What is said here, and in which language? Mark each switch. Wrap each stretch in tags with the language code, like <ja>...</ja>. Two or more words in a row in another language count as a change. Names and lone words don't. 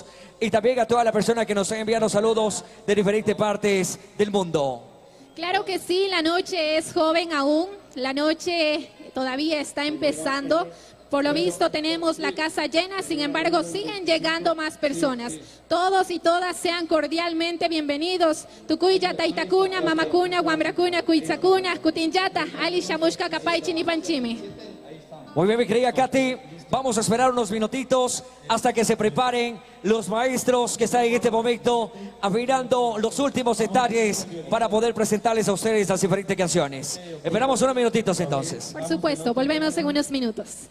<es>Y también a todas las personas que nos han enviado saludos de diferentes partes del mundo. Claro que sí, la noche es joven aún, la noche todavía está empezando. Por lo visto tenemos la casa llena, sin embargo siguen llegando más personas. Todos y todas sean cordialmente bienvenidos.</es> <qu>Tukuya, Taitakuna, Mamakuna, Wamrakuna, Kuitzakuna, Kutinyata, Ali Shamushka, Kapay, Chinipanchimi.</qu> <es>Muy bien, mi querida Katy. Vamos a esperar unos minutitos hasta que se preparen los maestros que están en este momento afinando los últimos detalles para poder presentarles a ustedes las diferentes canciones. Esperamos unos minutitos entonces. Por supuesto, volvemos en unos minutos.</es>